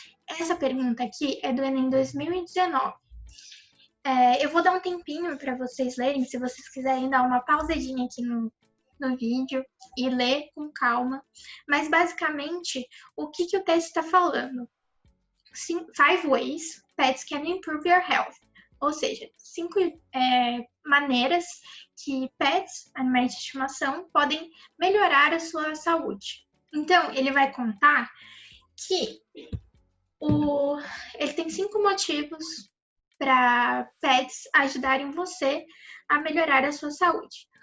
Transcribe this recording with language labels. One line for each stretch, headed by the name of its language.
Portuguese: Essa pergunta aqui é do Enem 2019. Eu vou dar um tempinho para vocês lerem, se vocês quiserem dar uma pausadinha aqui no vídeo e ler com calma. Mas, basicamente, o que o texto está falando?
English: 5 ways pets can improve your health.
Portuguese: Ou seja, 5 maneiras que pets, animais de estimação, podem melhorar a sua saúde. Então, ele vai contar que ele tem 5 motivos para pets ajudarem você a melhorar a sua saúde.